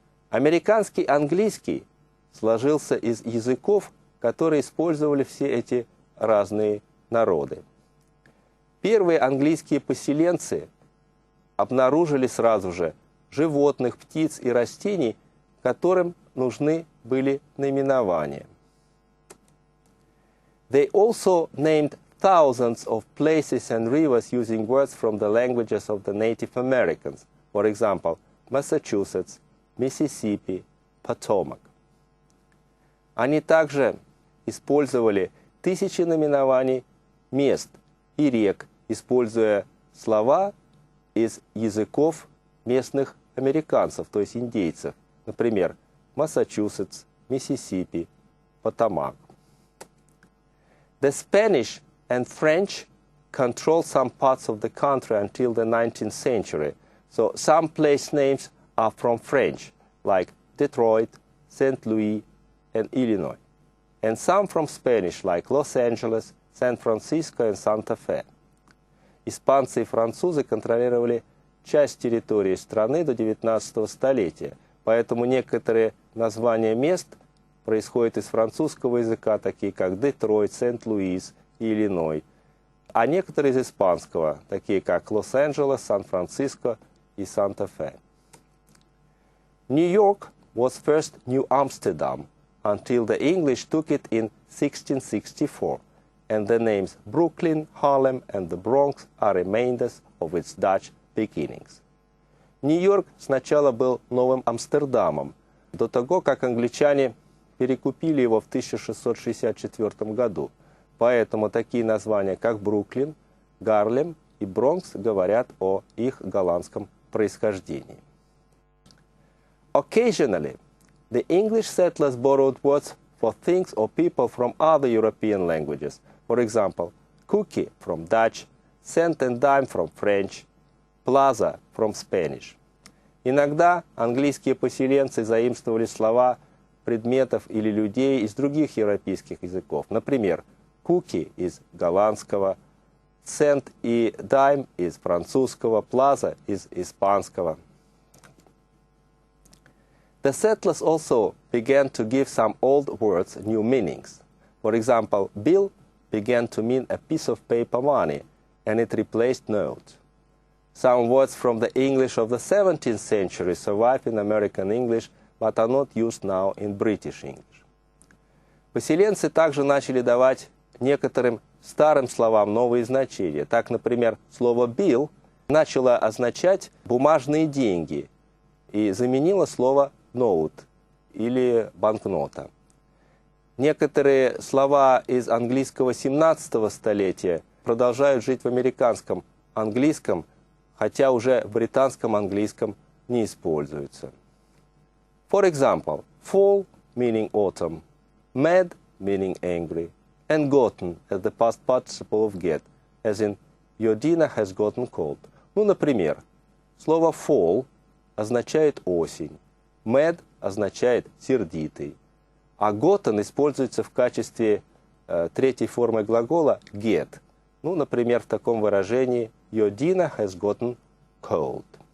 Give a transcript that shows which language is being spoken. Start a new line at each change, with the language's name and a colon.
Russian: Американский английский сложился из языков, которые использовали все эти разные народы. Первые английские поселенцы обнаружили сразу же животных, птиц и растений, которым нужны были наименования.
English: They also named thousands of places and rivers using words from the languages of the Native Americans. For example, Massachusetts, Mississippi, Potomac.
Russian: Они также использовали тысячи наименований мест и рек, используя слова из языков местных американцев, то есть индейцев. Например, Массачусетс, Миссисипи,
English: Potomac. The Spanish and French controlled some parts of the country until the 19th century, so some place names are from French, like Detroit, St. Louis, and Illinois, and some from Spanish, like Los Angeles, San Francisco, and Santa Fe.
Russian: Испанцы и французы контролировали часть территории страны до 19 столетия, поэтому некоторые названия мест происходят из французского языка, такие как Детройт, Сент-Луис и Иллиной, а некоторые из испанского, такие как Лос-Анджелес, Сан-Франциско и Санта-Фе.
English: New York was first New Amsterdam until the English took it in 1664, and the names Brooklyn, Harlem, and the Bronx are remainders of its Dutch beginnings.
Russian: Нью-Йорк сначала был Новым Амстердамом, до того, как англичане перекупили его в 1664 году. Поэтому такие названия, как Бруклин, Гарлем и Бронкс, говорят о их голландском происхождении.
English: Occasionally, the English settlers borrowed words for things or people from other European languages. For example, cookie from Dutch, cent and dime from French, plaza from Spanish.
Russian: Иногда английские поселенцы заимствовали слова предметов или людей из других европейских языков. Например, cookie из голландского, cent и dime из французского, plaza из испанского.
English: The settlers also began to give some old words new meanings. For example, bill began to mean a piece of paper money, and it replaced note. Some words from the English of the 17th century survive in American English, but are not used now in British English.
Russian: Поселенцы также начали давать некоторым старым словам новые значения. Так, например, слово bill начало означать бумажные деньги и заменило слово note или банкнота. Некоторые слова из английского 17 столетия продолжают жить в американском английском, хотя уже в британском английском не используются.
English: For example, fall meaning autumn, mad meaning angry, and gotten as the past participle of get, as in your dinner has gotten cold.
Russian: Ну, например, слово fall означает осень, mad означает сердитый, а gotten используется в качестве третьей формы глагола get. Ну, например, в таком выражении
English: your dinner has gotten cold.